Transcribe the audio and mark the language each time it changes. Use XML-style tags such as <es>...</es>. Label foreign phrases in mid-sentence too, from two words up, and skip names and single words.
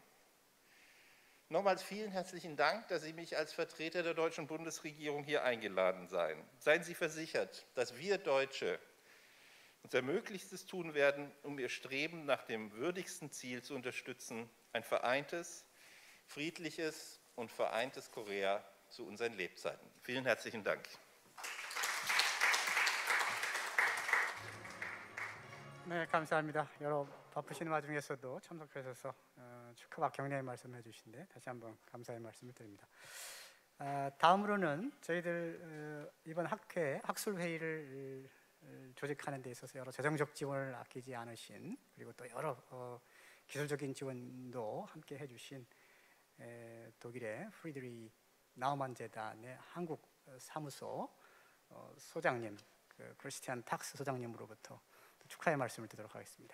<de>Nochmals vielen herzlichen Dank, dass Sie mich als Vertreter der deutschen Bundesregierung hier eingeladen haben. Seien Sie versichert, dass wir Deutsche unser Möglichstes tun werden, um Ihr Streben nach dem würdigsten Ziel zu unterstützen, ein vereintes, friedliches und vereintes Korea zu unseren Lebzeiten. Vielen herzlichen Dank.</de> <ko>네, 감사합니다. 여러 바쁘신 와중에서도 참석하셔서 축하와 격려의 말씀을 해주신데 다시 한번 감사의 말씀을 드립니다. 다음으로는 저희들 이번 학회 학술 회의를 조직하는 데 있어서 여러 재정적 지원을 아끼지 않으신 그리고 또 여러 기술적인 지원도 함께 해주신 독일의 프리드리 나우만 재단의 한국 사무소 소장님 크리스티안 탁스 소장님으로부터 축하의 말씀을 드리도록 하겠습니다.</ko>